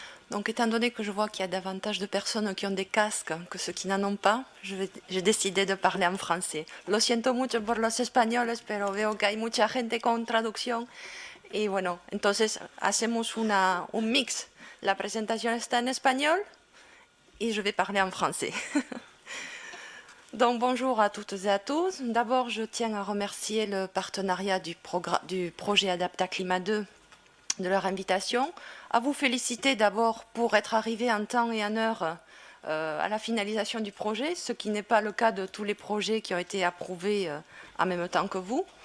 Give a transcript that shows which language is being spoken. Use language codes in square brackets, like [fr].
[fr] Donc étant donné que je vois qu'il y a davantage de personnes qui ont des casques que ceux qui n'en ont pas, j'ai décidé de parler en français. [es] Lo siento mucho por los españoles, pero veo que hay mucha gente con traducción. Y bueno, entonces hacemos un mix. La presentación está en español y [fr] je vais parler en français. Donc bonjour à toutes et à tous. D'abord, je tiens à remercier le partenariat du projet Adapta Climat 2 de leur invitation, à vous féliciter d'abord pour être arrivés en temps et en heure à la finalisation du projet, ce qui n'est pas le cas de tous les projets qui ont été approuvés en même temps que vous.